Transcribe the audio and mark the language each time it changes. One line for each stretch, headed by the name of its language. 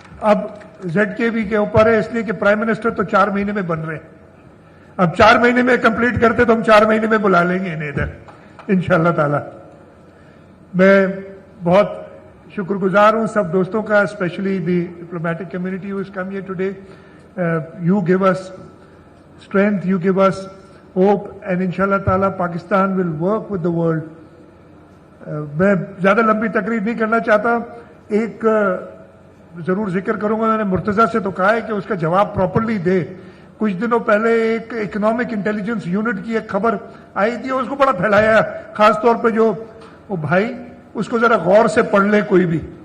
Urdu: اب زیڈ کے بی کے اوپر ہے، اس لیے کہ پرائم منسٹر تو 4 مہینے میں بن رہے ہیں، اب 4 مہینے میں کمپلیٹ کرتے تو ہم 4 مہینے میں بلا لیں گے انہیں ادھر انشاءاللہ تعالی. میں بہت شکر گزار ہوں سب دوستوں کا، especially the diplomatic community
English: who has come here today. You give us strength, you give us hope, and inshallah ta'ala Pakistan will work with the world.
Urdu: میں زیادہ لمبی تقریر نہیں کرنا چاہتا، ایک ضرور ذکر کروں گا. میں نے مرتضیٰ سے تو کہا ہے کہ اس کا جواب پراپرلی دے. کچھ دنوں پہلے ایک اکنامک انٹیلیجنس یونٹ کی ایک خبر آئی تھی، اس کو بڑا پھیلایا، خاص طور پہ جو وہ بھائی اس کو ذرا غور سے پڑھ لے کوئی بھی.